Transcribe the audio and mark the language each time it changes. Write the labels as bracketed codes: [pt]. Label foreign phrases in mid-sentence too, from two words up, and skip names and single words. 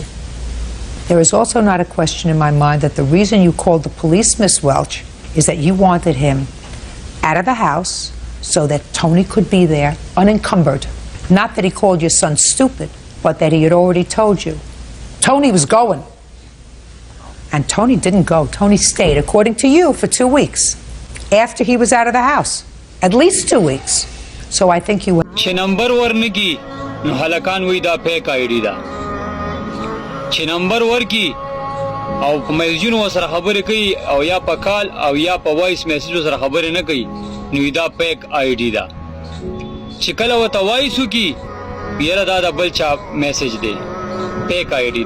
[en] There is also not a question in my mind that the reason you called the police, Miss Welch, is that you wanted him out of the house so that Tony could be there unencumbered. Not that he called your son stupid, but that he had already told you. Tony was going. And Tony didn't go. Tony stayed, according to you, for 2 weeks. after he was out of the house. At least 2 weeks. So I think you... [ps] چې نمبر ورنکی نو هلکان وی دا [en] fake ID [ps] دا چې نمبر ورکی او په میسجونو سره خبرې کوي او یا په کال او یا په [en] voice message [ps] سره خبرې نه کوي نو دا [en] fake ID [ps] دا چې کله وته وایس وکي یره دا د بل چا میسج دی [en] fake ID